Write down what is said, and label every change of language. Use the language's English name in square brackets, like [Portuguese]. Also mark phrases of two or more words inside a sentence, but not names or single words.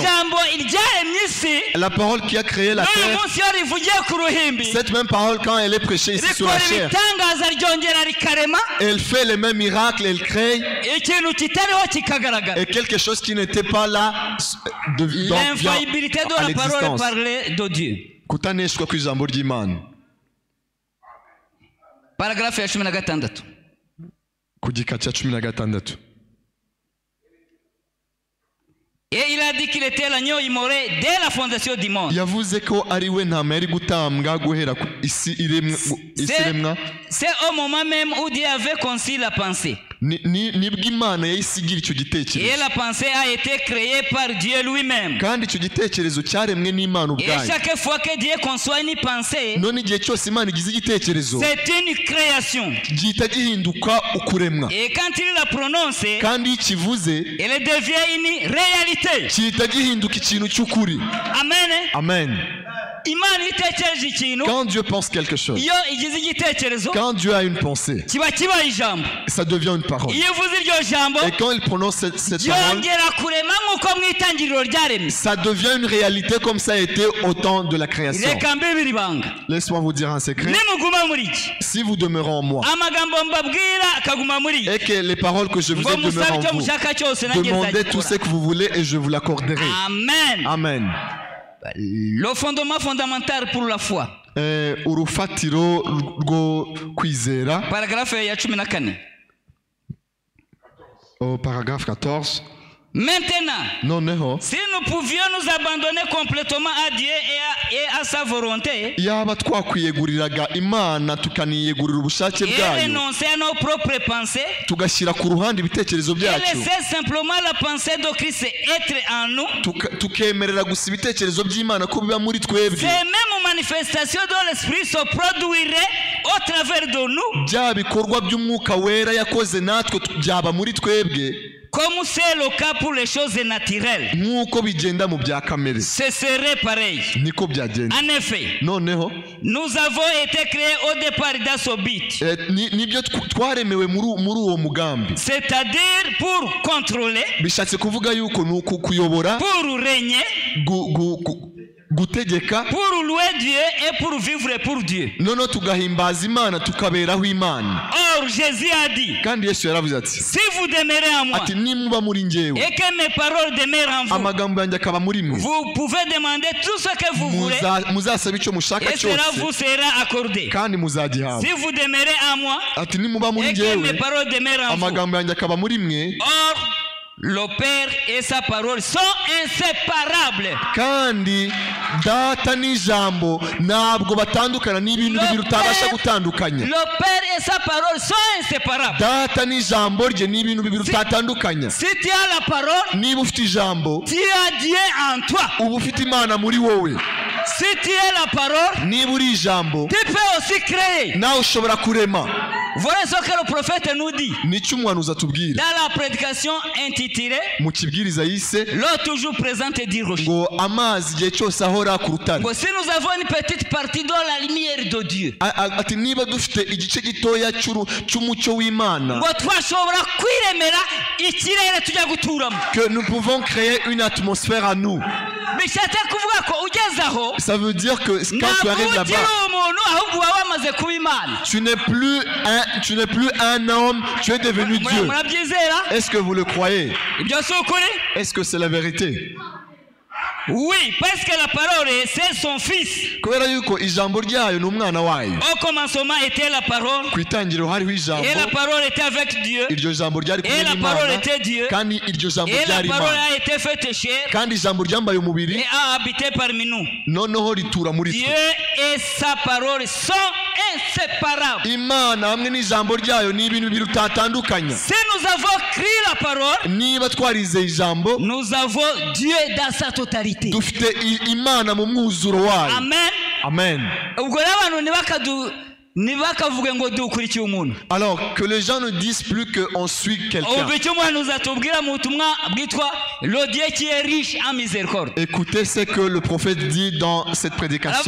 [French] La parole qui a créé la terre, cette même parole quand elle est prêchée ici sur la chair, elle fait les mêmes miracles, elle crée, et quelque chose qui n'était pas là vient à l'existence. [Kinyarwanda] Kutaneshwa kw'ijambo ry'Imana. Paragraphe ya 16. Ku gika cya 16. [French] Et il a dit dit qu'il était l'agneau immolé dès la fondation du monde. [Kinyarwanda] yavuze ko ari we ntama yari gutambwa guhera isi iremwa. [French] C'est au moment même où Dieu avait conçu la pensée. [Kinyarwanda] nibwo Imana yayisigira icyo gitekerezo. [French] Et la pensée a été créée par Dieu lui-même. [Kinyarwanda] kandi icyo gitekerezo cyaremwe n'Imana ubwayo. [French] Et chaque fois que Dieu conçoit une pensée, [Kinyarwanda] none igihe cyose Imana igize igitekerezo, [French] c'est une création. [Kinyarwanda] gihita gihinduka ukuremwa. [French] Et quand il la prononce, [Kinyarwanda] kandi iyo kivuze, [French] elle devient une réalité. [Kinyarwanda] gihita gihinduka ikintu cy'ukuri. [French] Amen. [Kinyarwanda] Amen. Imana itekereje ikintu, [French] quand Dieu pense quelque chose, [Kinyarwanda] iyo igize igitekerezo, [French] quand Dieu a une pensée, [Kinyarwanda] kiba ijambo, [French] ça devient une parole. [Kinyarwanda] iyo uvuze iryo jambo, [French] et quand il prononce cette parole, [Kinyarwanda] yongera kurema nk'uko mu itangiriro ryaremye. [French] ça devient une réalité comme ça a été au temps de la création. [Kinyarwanda] Reka mbibiri banga. [French] Laisse-moi vous dire un secret. [Kinyarwanda] Nimuguma muri iki, [French] si vous demeurez en moi, [Kinyarwanda] amagambo mbabwira akaguma muri iki, [French] et que les paroles que je vous ai demeurent en vous, demandez tout ce que vous voulez et je vous l'accorderai. Amen. [Kinyarwanda] Amen. [French] Le fondement fondamental pour la foi. [Kinyarwanda] Urufatiro rwo kwizera. Paragraphe ya 14. [French] Au paragraphe 14. Maintenant, si nous pouvions nous abandonner complètement à Dieu et à sa volonté, [Kinyarwanda] yaba twakwiyeguriraga Imana tukaniyegurira ubushake bwayo, [French] et renoncer à nos propres pensées, [Kinyarwanda] tugashyira ku ruhande ibitekerezo byacu, [French] et laisser simplement la pensée de Christ être en nous, [Kinyarwanda] tukemerera gusa ibitekerezo by'Imana ko biba muri twebwe, [French] ces mêmes manifestations de l'Esprit se produiraient au travers de nous, [Kinyarwanda] bya bikorwa by'Umwuka Wera yakoze natwe byaba muri twebwe, [French] comme c'est le cas pour les choses naturelles. [Kinyarwanda] Nk'uko bigenda mu bya kamere, [French] ce serait pareil. [Kinyarwanda] Niko byagenda. [French] En effet, [Kinyarwanda] noneho [French] nous avons été créés au départ dans ce but. [Kinyarwanda] Nibyo twaremewe muri uwo mugambi. [French] C'est-à-dire pour contrôler, [Kinyarwanda] bishatse kuvuga yuko nuko kuyobora, [French] pour régner, [Kinyarwanda] gutegeka, [French] pour louer Dieu et pour vivre pour Dieu. [Kinyarwanda] Nono tugahimbaza Imana tukaberaho Imana. [French] Or Jésus a dit, [Kinyarwanda] kandi Yesu yaravuze ati, [French] si vous demeurez en moi, [Kinyarwanda] ati nimuba muri njyewe, [French] et que mes paroles demeurent en vous, [Kinyarwanda] amagambo yanjye akaba muri mwe, [French] vous pouvez demander tout ce que vous voulez, [Kinyarwanda] muzasaba icyo mushaka cyose, [French] et cela vous sera accordé. [Kinyarwanda] kandi muzagihabwa. [French] Si vous demeurez en moi, [Kinyarwanda] ati nimuba muri [French] et que mes paroles demeurent en vous, [Kinyarwanda] amagambo yanjye akaba muri mwe, [French] or le Père et sa parole sont inséparables. [Kinyarwanda] Kandi data n'ijambo ntabwo batandukana, n'ibintu bibiri utabasha gutandukanya. [French] Le Père et sa parole sont inséparables. [Kinyarwanda] Data n'ijambo rye ni ibintu bibiri utatandukanya. [French] Si tu as la parole, [Kinyarwanda] niba ufite ijambo, [French] tu as Dieu en toi. [Kinyarwanda] uba ufite Imana muri wowe. [French] Si tu as la parole, [Kinyarwanda] niba uri ijambo, [French] tu peux aussi créer. [Kinyarwanda] nawe ushobora kurema. [French] Voilà ce que le prophète nous dit. [Kinyarwanda] Nicyo umuhanuzi atubwira. [French] Dans la prédication intitulée, [Kinyarwanda] mu kibwiriza yise, [French] l'eau toujours présente dit rocher. [Kinyarwanda] ngo amazi igihe cyose ahora ku rutare. [French] Si nous avons une petite partie de la lumière de Dieu, [Kinyarwanda] ati niba dufite igice gitoya cy'umucyo w'Imana, ngo twashobora kwiremera ikirere tujya guturamo, [French] que nous pouvons créer une atmosphère à nous. [Kinyarwanda] bishatse kuvuga ko ugeze aho, [French] ça veut dire que quand tu arrives là-bas, [Kinyarwanda] ahubwo waba wamaze kuba Imana. [French] tu n'es plus un homme, tu es devenu Dieu. Est-ce que vous le croyez? Est-ce que c'est la vérité? Oui, parce que la parole c'est son fils. [Kinyarwanda] Kubera yuko ijambo ryayo n'umwana wayo. [French] Au commencement était la parole. [Kinyarwanda] Ku itangiriro hariho ijambo. [French] Et la parole était avec Dieu. [Kinyarwanda] Iryo jambo ryari kumwe n'Imana. [French] Et la parole était Dieu. [Kinyarwanda] Kandi iryo jambo ryari Imana. [French] Et la parole a été faite chair. [Kinyarwanda] Kandi ijambo ryambaye umubiri. [French] Et a habité parmi nous. [Kinyarwanda] Noneho ritura muri twe. [French] Dieu et sa parole sont inséparables. [Kinyarwanda] Imana hamwe n'ijambo ryayo ni ibintu bibiri utatandukanya. [French] Si nous avons crié la parole, [Kinyarwanda] niba twarize ijambo, [French] nous avons Dieu dans sa totalité. [Kinyarwanda] Dufite Imana mu mwuzuro wayo. [French] Amen. [Kinyarwanda] Amen. Ubwo abantu ntibakavuge ngo dukurikiye umuntu. [French] Alors que les gens ne disent plus qu'on suit quelqu'un. [Kinyarwanda] Ubwo icyo umuhanuzi atubwira mu butumwa bwitwa le Dieu qui est riche en miséricorde. [French] Écoutez ce que le prophète dit dans cette prédication.